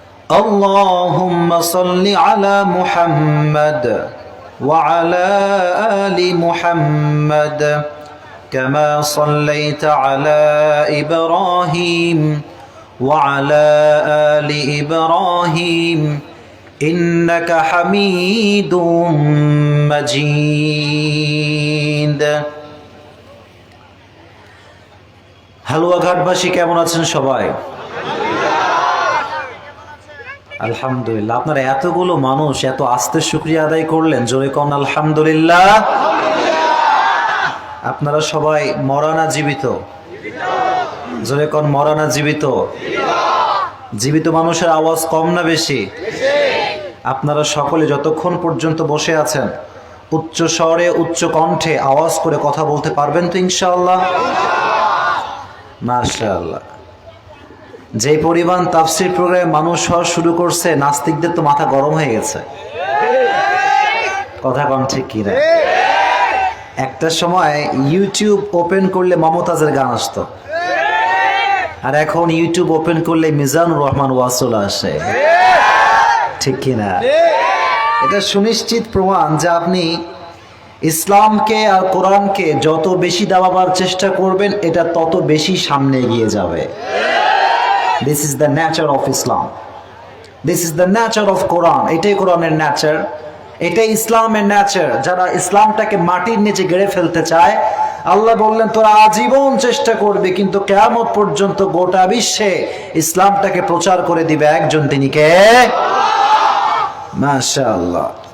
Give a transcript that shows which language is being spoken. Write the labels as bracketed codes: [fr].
[ar] اللهم صل على محمد وعلى آل محمد كما صليت على إبراهيم وعلى آل إبراهيم إنك حميد مجيد [bn] হালুয়াঘাটবাসী কেমন আছেন সবাই? আলহামদুলিল্লাহ। আপনারা এতগুলো মানুষ এত আস্তে শুকরিয়া আদায় করলেন, জোরে কোন আলহামদুলিল্লাহ। আপনারা সবাই মরা না জীবিত? জোরে কোন মরা না জীবিত? জীবিত মানুষের আওয়াজ কম না বেশি? আপনারা সকলে যতক্ষণ পর্যন্ত বসে আছেন উচ্চ স্বরে উচ্চ কণ্ঠে আওয়াজ করে কথা বলতে পারবেন তো ইনশাআল্লাহ? মাশাআল্লাহ। যে পরিমাণ তাফসীর প্রোগ্রামে মানুষ হওয়া শুরু করছে, নাস্তিকদের তো মাথা গরম হয়ে গেছে। কথা কম ঠিক কি না? একটা সময় ইউটিউব ওপেন করলে মমতাজের গান আসতো, আর এখন ইউটিউব ওপেন করলে মিজানুর রহমান ওয়াসল আসে। ঠিক কিনা? এটা সুনিশ্চিত প্রমাণ যে আপনি ইসলামকে আর কোরআনকে যত বেশি দাবাবার চেষ্টা করবেন এটা তত বেশি সামনে এগিয়ে যাবে। [en] This is the nature of Islam. This is the nature of Quran. [bn] এটাই কোরআনের নেচার, এটাই ইসলামের নেচার। যারা ইসলামটাকে মাটির নিচে গেড়ে ফেলতে চায়, আল্লাহ বললেন তোরা আজীবন চেষ্টা করবে, কিন্তু কিয়ামত পর্যন্ত গোটা বিশ্বে ইসলামটাকে প্রচার করে দিবে একজন, তিনি কে? মাশাআল্লাহ।